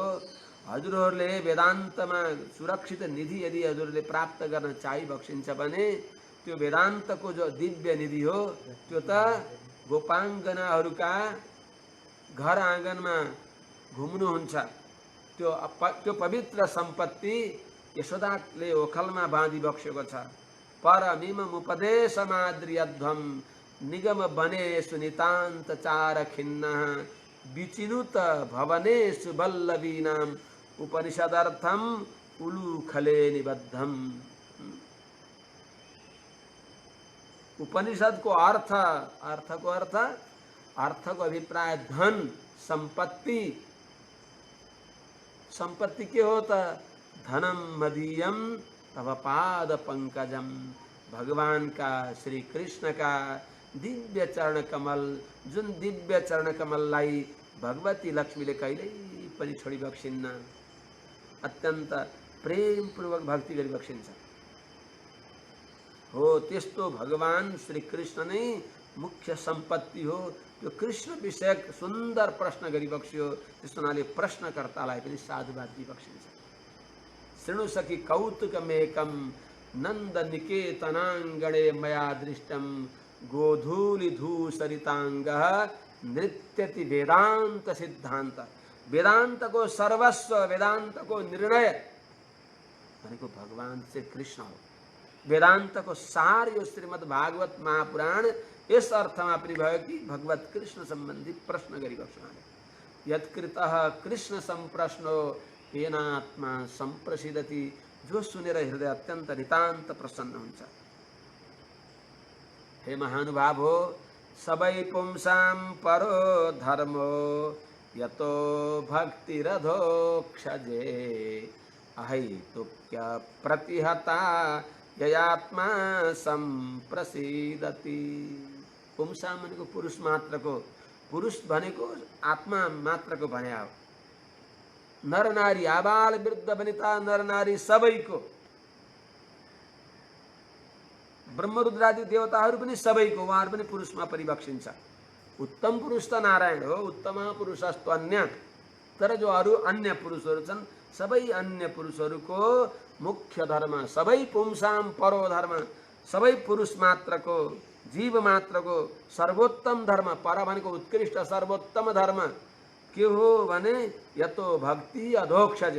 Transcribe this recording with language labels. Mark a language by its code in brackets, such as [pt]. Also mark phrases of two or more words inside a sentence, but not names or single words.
[ne] हजुरहरूले वेदान्तमा सुरक्षित निधि यदि हजुरले प्राप्त गर्न चाहिबक्सिन्छ भने त्यो वेदान्तको जो दिव्य निधि हो त्यो त गोपाङ्गनाहरूका घर आँगनमा घुम्नुहुन्छ। त्यो पवित्र सम्पत्ति यशोदाले ओखलमा बाँधी बक्सेको छ। [sa] परमिमम् उपदेशमाद्रियध्वं निगम बनेषु नितान्त चार खिन्नः विचिनुत भवनेषु वल्लवीनाम् उपनिषदर्थम उलूखले निबद्धम। [ne] उपनिषद को अर्थ, अर्थ को अभिप्राय धन संपत्ति। [hi] संपत्ति के होता? [sa] धनम मदीयम तव पाद पंकजम। [hi] भगवान का, श्री कृष्ण का दिव्य चरण कमल, [ne] जुन दिव्य चरण कमललाई भगवती लक्ष्मीले कहिल्यै पनि छोडी बक्सिन्न। अत्यन्त प्रेम पूर्वक भक्ति गरी बक्सिन्छ। हो त्यस्तो भगवान श्री कृष्ण नै मुख्य सम्पत्ति हो। त्यो कृष्ण विषयक सुन्दर प्रश्न गरी बक्स्यो। त्यस हुनाले प्रश्नकर्तालाई पनि साधुवाद दिई बक्सिन्छ। [sa] शृणु सखी कौतुकमेकं नन्द निकेतनाङ्गणे मया दृष्टं गोधूलि धूसरिताङ्गः नृत्यति वेदांत सिद्धांत। [ne] वेदांत को सर्वस्व, वेदांत को निर्णय भनेको भगवान श्री कृष्ण हो। वेदांत को सार यो श्रीमद् भागवत महापुराण यस अर्थमा पनि भयो कि भगवत कृष्ण सम्बन्धी प्रश्न गरिबक्स्नु। [sa] यत्कृतः कृष्ण सम्प्रश्नो येनात्मा सम्प्रसिद्धति। [ne] जो सुनेर हृदय अत्यन्त नितान्त प्रसन्न हुन्छ। हे महानुभाव हो, सबै [sa] पुंसां परो धर्मो यतो भक्तिरधोक्षजे अहैतुक्य प्रतिहता ययात्मा संप्रसीदति। [ne] पुंसां भनेको पुरुष मात्रको, पुरुष भनेको आत्मा मात्रको भने हो। नर नारी आबाल वृद्ध वनिता नर नारी सबैको, ब्रह्मरुद्रादि देवताहरू पनि सबैको, उहाँहरू पनि पुरुषमा परिलक्षिन्छ। उत्तम पुरुष त नारायण हो, [sa] उत्तम पुरुषस्तु अन्य। [ne] तर जो अरू अन्य पुरुषहरू छन्, सबै अन्य पुरुषहरूको मुख्य धर्म, सबै [sa] पुंसां परो धर्म, [ne] सबै पुरुष मात्रको, जीव मात्रको सर्वोत्तम धर्म, पर भनेको उत्कृष्ट सर्वोत्तम धर्म के हो भने [sa] यतो भक्ति अधोक्षजे।